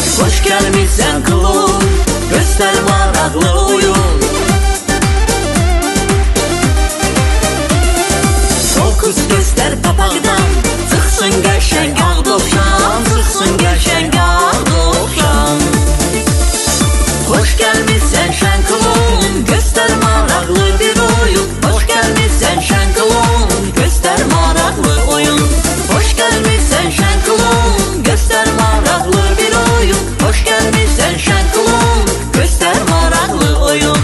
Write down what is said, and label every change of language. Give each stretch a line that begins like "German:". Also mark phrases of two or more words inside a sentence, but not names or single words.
Turkish: Hoş gelmişsen kılın, göster
Azerbaijani: maraqlı oyun. Fokus göster papaqdan, çıxsın qəşəng ağ dovşan, çıxsın qəşəng ağ dovşan.
Turkish: Hoş gelmişsen şen kılın, göster
Azerbaijani: maraqlı bir oyun.
Turkish: Hoş gelmişsen şen kılın, göster
Azerbaijani: maraqlı oyun.
Turkish: Hoş gelmişsen şen kılın, göster
Azerbaijani: maraqlı bir oyun.
Turkish: Hoş gelmişsen şen kılın, göster
Azerbaijani: maraqlı oyun.